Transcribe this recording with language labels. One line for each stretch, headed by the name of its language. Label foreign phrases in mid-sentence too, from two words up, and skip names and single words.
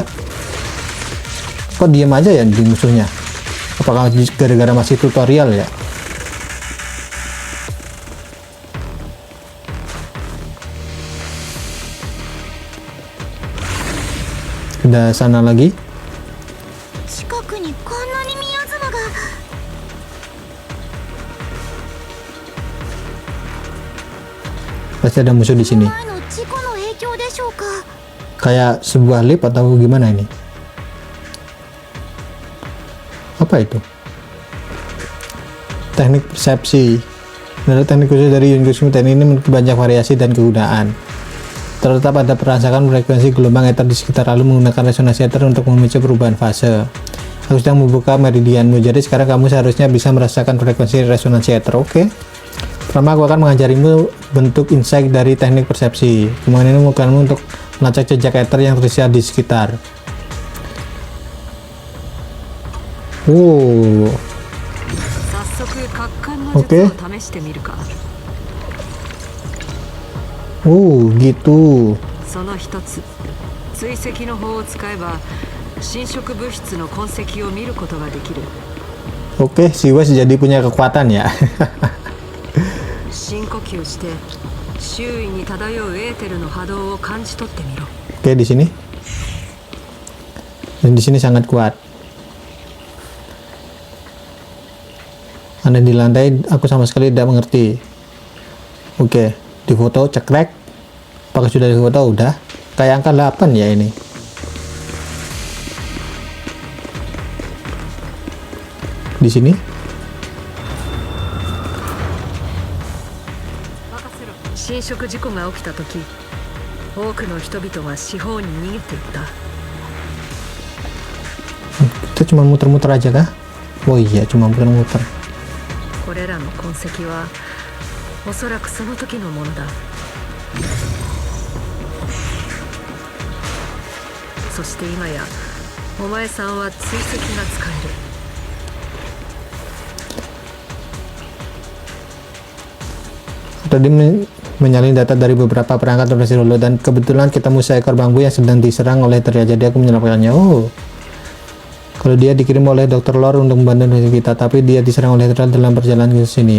Indonesian: Kok diam aja ya di musuhnya? Apakah gara-gara masih tutorial ya? Udah sana lagi.
Japanese: 近くにこんなに宮妻が。
Indonesian: Pasti ada musuh di sini.
Japanese: 前の事故の影響でしょうか。
Indonesian: Kayak sebuah lift atau gimana ini? Apa itu? Teknik persepsi. Menurut teknik khusus dari Yunggusume, teknik ini memiliki banyak variasi dan kegunaan. Terletak pada merasakan frekuensi gelombang ether di sekitar, lalu menggunakan resonansi ether untuk memicu perubahan fase. Aku sedang membuka meridianmu, jadi sekarang kamu seharusnya bisa merasakan frekuensi resonansi ether. Oke. Pertama aku akan mengajarimu bentuk insight dari teknik persepsi. Kemudian ini membukamu untuk melacak jejak ether yang tersedia di sekitar. Oh.
Japanese: 早速角感の術を試してみるか。
Indonesian: Oh, gitu.
Japanese: その一つ、追跡の法を使えば侵食物質の痕跡を見ることができる。
Indonesian: Oke, si Wes jadi punya kekuatan ya.
Japanese: 深呼吸して周囲に漂うエーテルの波動を感じ取ってみろ。
Indonesian: Oke, di sini. Dan di sini sangat kuat. Aneh di lantai, aku sama sekali tidak mengerti. Oke, di foto cekrek. Apakah sudah di foto? Udah. Kayak angka 8 ya ini. Di sini.
Japanese: 侵食事故が起きた時、多くの人々が四方に逃げていった。
Indonesian: Kita cuma muter-muter aja kah? Oh iya, cuma muter-muter.
Japanese: これらの痕跡はおそらくその時のものだ。そして今やお前さんは追跡が使える。
Indonesian: Tadi menyalin data dari beberapa perangkat operasi dulu, dan kebetulan ketemu seekor bambu yang sedang diserang oleh Teria, jadi aku menyelamatkannya. Oh, kalau dia dikirim oleh Dr. Lore untuk membantu kita, tapi dia diserang oleh Teria dalam perjalanan ke sini.